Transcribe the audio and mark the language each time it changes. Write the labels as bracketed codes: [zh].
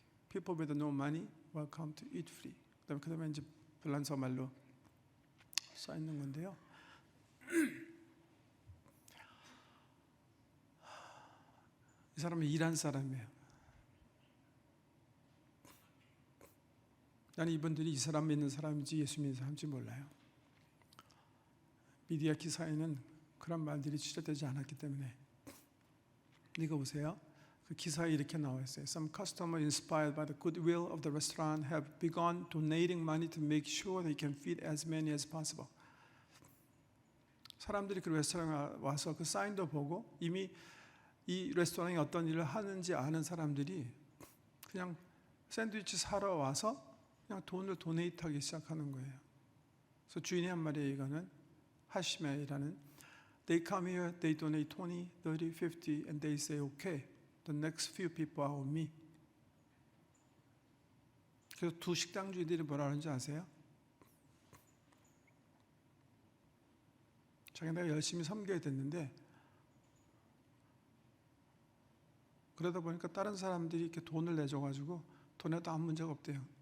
[en] People with no money welcome to eat free. [ko] 그다음에 이제 불란서 말로 써 있는 건데요. 이 사람은 일한 사람이에요. 나는 이분들이 이 사람 믿는 사람인지 예수 믿는 사람인지 몰라요. 미디어 기사에는 그런 말들이 취재되지 않았기 때문에. 이거 보세요. 그 기사에 이렇게 나와 있어요. [en] Some customers inspired by the goodwill of the restaurant have begun donating money to make sure they can feed as many as possible. [ko] 사람들이 그 레스토랑에 와서 그 사인도 보고 이미 이 레스토랑이 어떤 일을 하는지 아는 사람들이 그냥 샌드위치 사러 와서 그냥 돈을 도네이트하기 시작하는 거예요. 그래서 주인이 한 말이에요. 이거는 하시메이라는, [en] They come here, they donate 20, 30, 50 and they say okay, the next few people are on me. [ko] 그래서 두 식당 주인들이 뭐라 하는지 아세요? 자기 내가 열심히 섬겨야 됐는데 그러다 보니까 다른 사람들이 이렇게 돈을 내줘가지고 돈에도 아무 문제가 없대요.